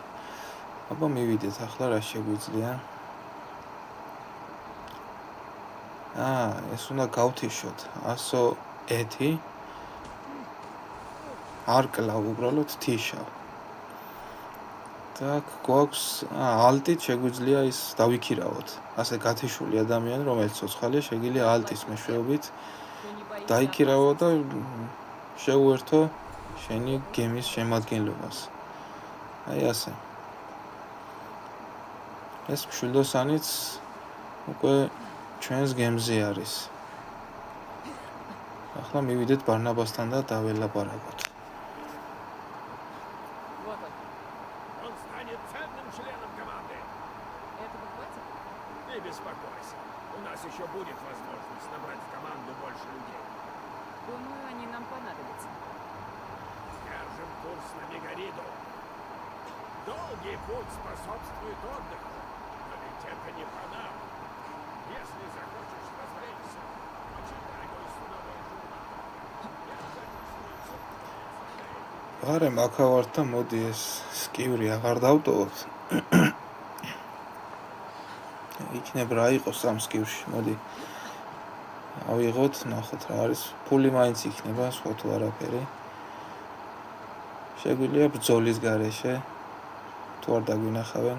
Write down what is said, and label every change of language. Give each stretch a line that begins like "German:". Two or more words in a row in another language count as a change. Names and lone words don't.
Georgian: აბა მივიდეთ ახლა რა შეგვიძლია. ეს უნდა გავთიშოთ 101 არ კლავ უბრალოდ თიშავ. так გვაქვს ალტით შეგვიძლია ის დავიქირავოთ. ასე გათიშული ადამიანი, რომელიც ცოცხალია, შეგვიძლია ალტის მეშვეობით
Russian: Ты не боишься
Georgian: დაიქირავო და
Russian: опасности?
Georgian: შეუერთო შენი გემის შემადგენლობას. აი ასე. ეს მშვილდოსანიც უკვე ჩვენს გემზე არის. ახლა მივიდეთ ბარნაბასთან და დაველაპარაკოთ.
Russian: Вот он. Он станет ценным членом команды. Этого хватит? Не беспокойся. У нас еще будет возможность набрать в команду больше людей. Думаю, они нам понадобятся. Держим курс на Мегариду. Долгий путь способствует отдыху. Но ведь это не про нам. Если захочешь развлечься, почитай мой судовой журнал. Я записываю все.
Georgian: არა მაგავართ და მოდი ეს სკივრი აღარ დავტოვოთ. იქნებ რა იყოს ამ სკივრში, მოდი. ავიღოთ, ნახოთ რა არის. ფული მაინც იქნება, სხვა თუ არაფერი. შეგვიძლია ბრძოლის გარეშე თუ არ დაგვინახავენ.